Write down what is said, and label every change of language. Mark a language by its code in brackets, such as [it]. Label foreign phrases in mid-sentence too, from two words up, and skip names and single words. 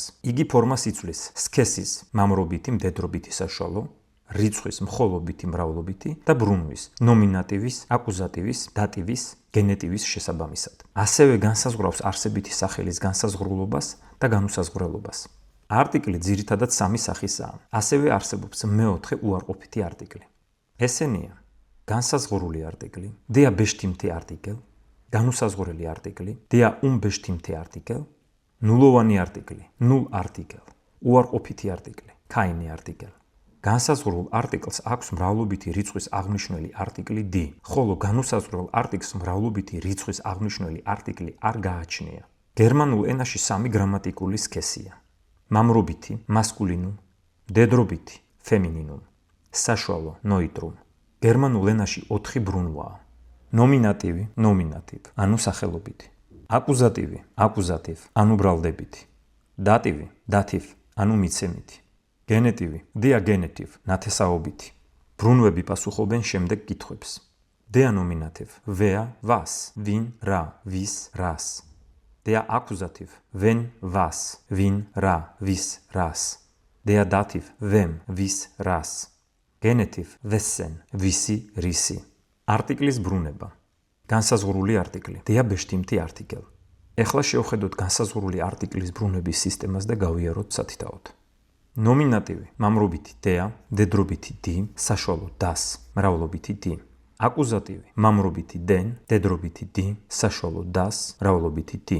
[ka] იგი ფორმას იცვლის სქესის მამრობითი, მდედრობითი საშუალო, რიცხვის მხოლობითი, მრავლობითი და ბრუნვის, ნომინატივის, აკუზატივის, დატივის, გენეტივის შესაბამისად. ასევე განსაზღვრავს არსებითი სახელის განსაზღვრულობას და განუსაზღვრელობას. არტიკლი ძირითადად სამი სახისაა. ასევე არსებობს მეოთხე უარყოფითი არტიკლი. ესენია: განსაზღვრული არტიკლი, [de] der bestimmte Artikel, [ka] განუსაზღვრელი არტიკლი, [de] der unbestimmte Artikel, [ka] ნულოვანი არტიკლი, [de] null Artikel, [ka] უარყოფითი არტიკლი, [de] keine Artikel. [ka] განსაზღვრულ არტიკლს აქვს მრავლობითი რიცხვის აღნიშნული არტიკლი d, ხოლო განუსაზღვრელ არტიკლს მრავლობითი რიცხვის აღნიშნული არტიკლი არ გააჩნია. გერმანულ ენაში სამი გრამატიკული სქესია: მამრობითი, მასკულინუმ, მდედრობითი, ფემინინუმ, საშუალო, ნოიტრუმ. გერმანულ ენაში 4 ბრუნვაა: ნომინატივი, ნომინატივ, ანუ სახელობითი; აკუზატივი, აკუზატივ, ანუ ბრალდებითი; დატივი, დათივ, ანუ მიცემითი; გენეტივი, [de] der Genitiv, [ka] ნათესაობითი. ბრუნვები პასუხობენ შემდეგ კითხვებს: [de] der Nominativ, wer, was, win, [ka] რა, ვის, რას; [de] der Akkusativ, wen, was, win, [ka] რა, ვის, რას; [de] der Dativ, wem, [ka] ვის, რას; [de] Genitiv, wessen, [ka] ვისი, რისი. არტიკლის ბრუნება. განსაზღვრული არტიკლი, [de] der bestimmte Artikel. [ka] ეხლა შევხედოთ განსაზღვრული არტიკლის ბრუნების სისტემას და გავიაროთ სათითაოდ. ნომინატივი, მამრობითი der, მდედრობითი die, საშუალო das, მრავლობითი die. აკუზატივი, მამრობითი den, მდედრობითი die, საშუალო das, მრავლობითი die.